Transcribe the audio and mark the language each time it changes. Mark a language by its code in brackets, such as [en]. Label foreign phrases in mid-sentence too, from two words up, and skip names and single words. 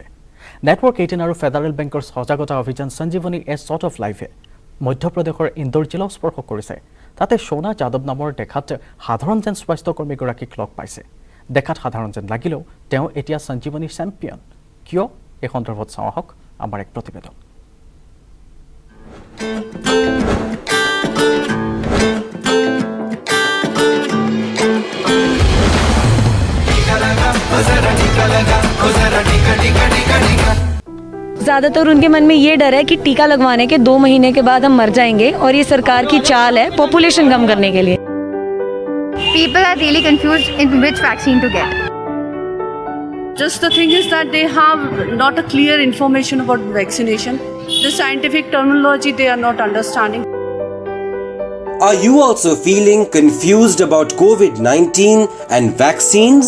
[as] নেটৱৰ্ক 18 আৰু ফেডাৰেল বেংকৰ সজাগতা অভিযান সঞ্জীৱনী এ শ্বট অফ লাইফে মধ্যপ্ৰদেশৰ ইন্দোৰ জিলাও স্পৰ্শ কৰিছে। তাতে সোনা যাদৱ নামৰ দেখাত সাধাৰণ যেন স্বাস্থ্যকৰ্মীগৰাকীক লগ পাইছে। দেখাত সাধাৰণ যেন লাগিলেও তেওঁ এতিয়া সঞ্জীৱনী চেম্পিয়ন। কিয়? এই সন্দৰ্ভত চাওঁ আহক আমাৰ এক প্ৰতিবেদন। [hi] ज़्यादातर उनके मन में ये डर है कि टीका लगवाने के 2 महीने के बाद हम मर जाएंगे और ये सरकार की चाल है पॉपुलेशन कम करने के लिए। [en] People are really confused in which vaccine to get. Just the thing is that they have not a clear information about vaccination. The scientific terminology they are not understanding. Are you also feeling confused about COVID-19 and vaccines?